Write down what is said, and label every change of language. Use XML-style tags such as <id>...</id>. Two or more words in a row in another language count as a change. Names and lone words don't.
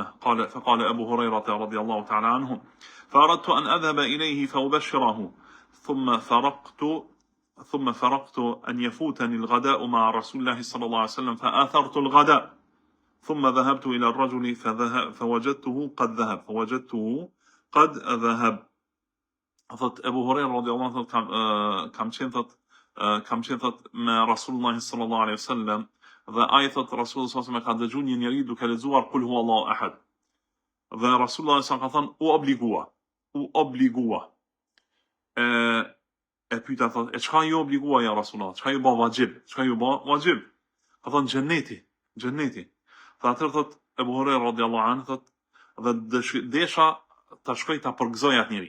<ar>فقال أبو هريرة رضي الله تعالى عنه فأردت أن أذهب إليه فأبشره ثم فرقت أن يفوتني الغداء مع رسول الله صلى الله عليه وسلم فآثرت الغداء ثم ذهبت إلى الرجل فوجدته قد ذهب.</ar> <sq>Thot Ebu Hurajra</sq> <ar>رضي الله عنه</ar> <sq>kam qenë thot me Rasulullah</sq> <ar>صلى الله عليه وسلم</ar> <sq>dhe ai thot Rasulullah</sq> <ar>صلى الله عليه وسلم</ar> <sq>ka dëgjuar një njeri duke lexuar</sq> <ar>قل هو الله أحد.</ar> <sq>Dhe Rasulullah</sq> <ar>صلى الله عليه وسلم</ar> <sq>ka thënë u obligua. E pyeta thot, e çka ju obligua ja Rasulullah? Çka ju bë vajib? Ka thënë xheneti. Tha atëherë thot Ebu Hurajra</sq> <ar>رضي الله عنه</ar> <sq>thot dhe desha ta shkoj ta përgëzoj atë njeri.</sq>